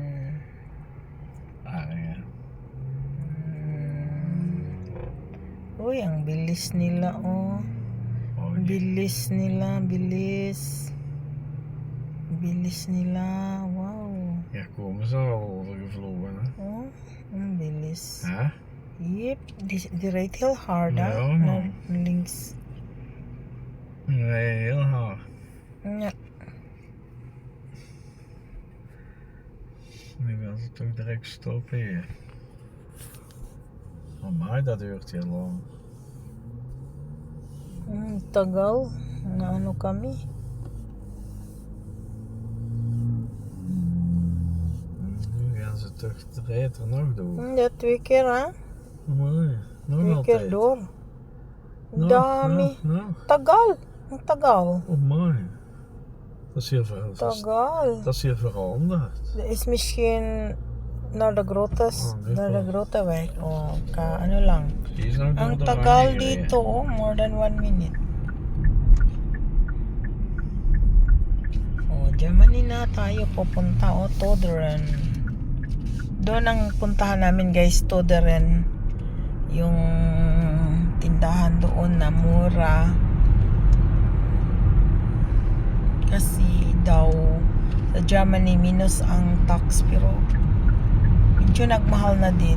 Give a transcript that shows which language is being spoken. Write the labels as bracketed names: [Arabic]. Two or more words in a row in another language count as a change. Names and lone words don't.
[English] Ah, yeah. [Filipino] Uy, ang bilis nila oh. Oh, Bilis nila, bilis. Bilis nila, wow. [Dutch] ja, komen ze al overgevlogen, hè? [Filipino] Oh, ang bilis. [Dutch] Hè? Yep, die rijdt heel hard hè, Ja, naar man. links. Nee, heel hard. Ja. Nu gaan ze toch direct stoppen hier. Maar dat duurt heel lang. [Filipino] Tagal, na ano kami. [Dutch] Nu gaan ze toch de rit er nog door. Ja, 2 keer hè. Mooi. Nog 2 keer altijd. door. Nog, [Filipino] Dami. [Dutch] nog. [Filipino] Tagal. Ang tagal. [Dutch] Oh, mooi. Dat is hier veranderd. [Filipino] Tagal. [Dutch] Dat is hier veranderd. Er is misschien naar de grotes, Oh, dit naar de wel. grote weg. [Filipino] O, ano lang. [Dutch] Die is nog door [Filipino] Ang [Dutch] de [Filipino] tagal [Dutch] oranje gereden. [Filipino] dito, [English] oh, more than 1 minute. [Filipino] Oh, Germany na tayo pupunta, oh, Toderen. Doon ang puntahan namin guys, Toderen. Yung tindahan doon na mura. Kasi daw sa Germany minus ang tax pero medyo nagmahal na din.